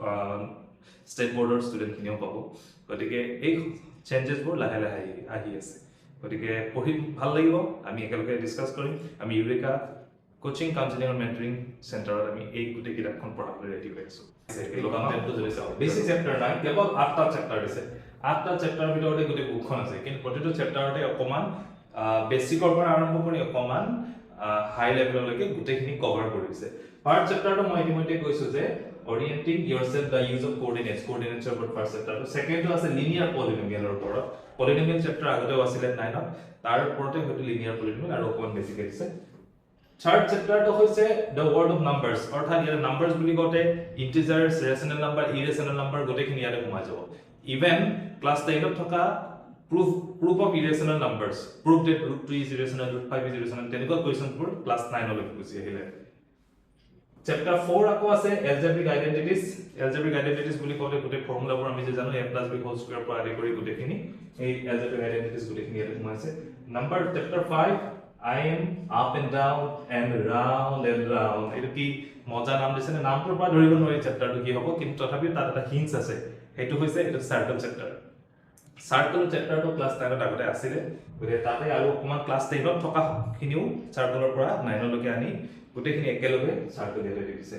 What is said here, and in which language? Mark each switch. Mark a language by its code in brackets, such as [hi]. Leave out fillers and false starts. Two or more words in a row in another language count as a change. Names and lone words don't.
[as] ষ্টেট বৰ্ডৰ ষ্টুডেন্ট খিনিও পাব গতিকে এই চেঞ্জেছ বোৰ লাহে লাহে আহি আছে গতিকে পঢ়ি ভাল লাগিব আমি একেলগে ডিসকাস কৰিম আমি ইউৰেকা কোচিং কাউন্সেলিং আৰু মেন্টৰিং চেণ্টাৰত আমি এই গোটেই কিতাপখন পঢ়াবলৈ ৰেডি হৈ আছো এই কন্টেন্টটো যদি চাও বেছি চেপ্টাৰ নাই কেৱল 8টা চেপ্টাৰ আছে 8টা চেপ্টাৰৰ ভিতৰতে গোটেই বুকখন আছে কিন্তু প্ৰতিটো চেপ্টাৰতে অকমান বেসিকৰ পৰা আৰম্ভ কৰি অকমান হাই লেভেললৈকে গোটেইখিনি কভাৰ কৰিছে ফাৰ্স্ট চেপ্টাৰটো মই ইতিমধ্যে কৈছো যে [en] orienting yourself the use of coordinates [as] ৰ ওপৰত ফাৰ্স্ট চেপ্টাৰটো সেকেন্ডটো আছে লিনিয়াৰ পলিনোমিয়ালৰ ওপৰত পলিনোমিয়াল চেপ্টাৰ আগতে আছিল 9 ত তাৰ ওপৰতে হয়তো লিনিয়াৰ পলিনোমিয়াল আৰু অকমান বেছিকৈ দিছে থাৰ্ড চেপ্টাৰটো হৈছে [en] the world of numbers [as] অৰ্থাৎ ইয়াৰ numbers বুলি গতে [en] integers rational number irrational number [as] গোটেইখিনি ইয়াতে সোমাই যাব ইভেন ক্লাছ 10 ত থকা [en] proof of irrational numbers, proof that root 2 is irrational, [as] root 5 is irrational, তেনেকুৱা কুৱেশ্যনবোৰ ক্লাছ 9 লৈকে গুচি আহিলে। চেপ্টাৰ 4 আকৌ আছে [en] algebraic identities। algebraic identities [as] বুলি ক'লে গোটেই ফৰ্মুলাবোৰ আমি যে জানো a + b হোল স্কয়াৰ পৰা আদি কৰি গোটেইখিনি এই [en] algebraic identities [as] গোটেইখিনি ইয়াতে সোমাইছে। [en] number chapter 5 I am up and down and round and round, [as] এইটো কি মজা নাম দিছে, নামটোৰ পৰা ধৰিব নোৱাৰি চেপ্টাৰটো কি হ'ব, কিন্তু তথাপিও তাত এটা হিন্টছ আছে, সেইটো হৈছে এটা সাৰ্কেল চেপ্টাৰ। সাৰ্কেল চেপ্টাৰটো ক্লাছ 9 ত আগতে আছিলে, গতিকে তাতে আৰু অকমান ক্লাছ 10 ত থকা খিনিও সাৰ্কেলৰ পৰা 9 লৈকে আনি গোটেইখিনি একেলগে সাৰ্কেল ইয়াতে দিছে।